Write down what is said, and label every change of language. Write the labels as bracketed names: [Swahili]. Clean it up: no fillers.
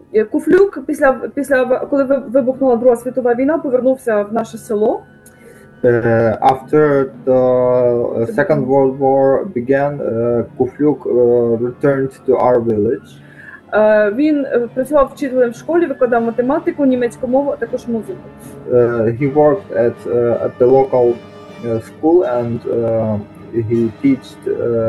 [Ukrainian] Куфлюк після коли вибухнула Друга світова війна, повернувся в наше село. [English] After the Second World War began, Куфлюк returned to our village. [Ukrainian] Він працював вчителем в школі, викладав математику, німецьку мову, а також музику. [English] He worked at the local school and he teached